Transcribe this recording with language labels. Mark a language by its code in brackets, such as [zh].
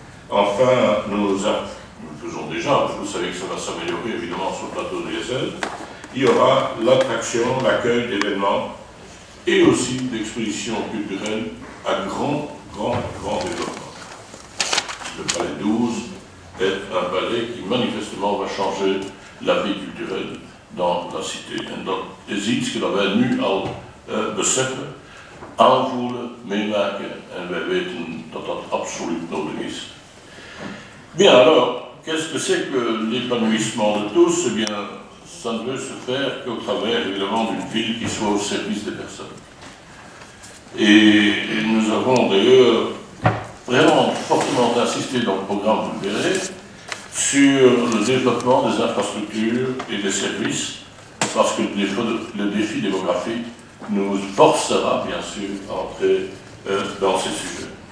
[fr] Enfin, nous faisons déjà, vous savez que ça va s'améliorer évidemment sur le plateau de DSL, il y aura l'attraction, l'accueil d'événements et aussi d'expositions culturelles à grand développement. Le palais 12 est un palais qui manifestement va changer la vie culturelle dans la cité. [nl] En dat is iets dat wij nu al beseffen, aanvoelen, meemaken en wij weten dat dat absoluut nodig is. [fr] Bien, alors, qu'est-ce que c'est que l'épanouissement de tous? Eh bien, ça ne peut se faire qu'au travers, évidemment, d'une ville qui soit au service des personnes. Et nous avons d'ailleurs vraiment fortement insisté dans le programme, vous le verrez, sur le développement des infrastructures et des services, parce que le défi démographique nous forcera, bien sûr, à entrer dans ces sujets.